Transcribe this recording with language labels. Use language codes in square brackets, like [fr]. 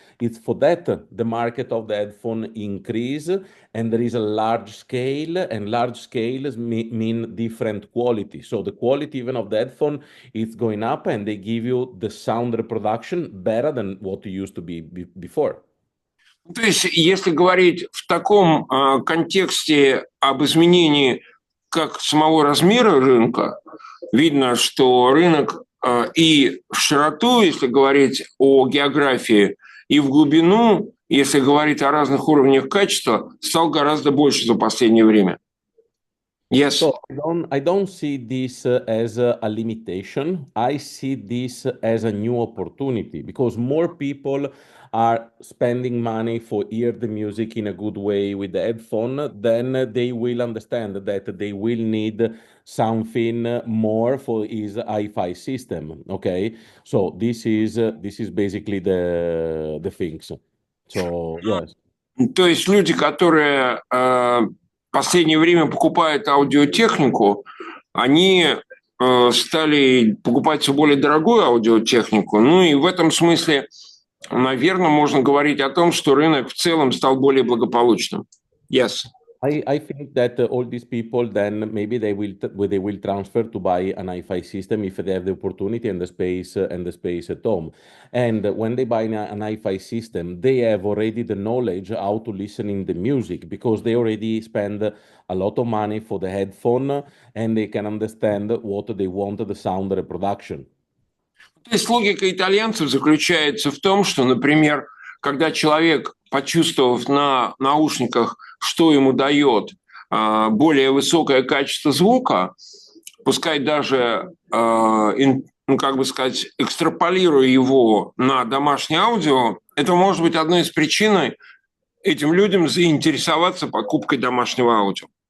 [en] It's for that the market of the headphone increase, and there is a large scale, and large scales mean different quality. So the quality even of the headphone is going up, and they give you the sound reproduction better than what it used to be before. [ru] То есть, если говорить в таком контексте об изменении как самого размера рынка, видно, что рынок и в широту, если говорить о географии, и в глубину, если говорить о разных уровнях качества, стал гораздо больше за последнее время. [en] Yes. So I don't see this as a limitation. I see this as a new opportunity because more people are spending money for hear the music in a good way with the headphone. Then they will understand that they will need something more for his hi-fi system. Okay, so this is basically the things. So yes. [ru] То есть люди, которые в последнее время покупают аудиотехнику, они стали покупать все более дорогую аудиотехнику. Ну и в этом смысле, наверное, можно говорить о том, что рынок в целом стал более благополучным. [en] Yes. I think that all these people then maybe they will transfer to buy an hi-fi system if they have the opportunity and the space at home. And when they buy an hi-fi system, they have already the knowledge how to listen in the music because they already spend a lot of money for the headphone and they can understand what they want the sound reproduction. [ru] То есть логика итальянцев заключается в том, что, например, когда человек, почувствовав на наушниках, что ему дает более высокое качество звука, пускай даже, ну, как бы сказать, экстраполируя его на домашнее аудио, это может быть одной из причин этим людям заинтересоваться покупкой домашнего аудио.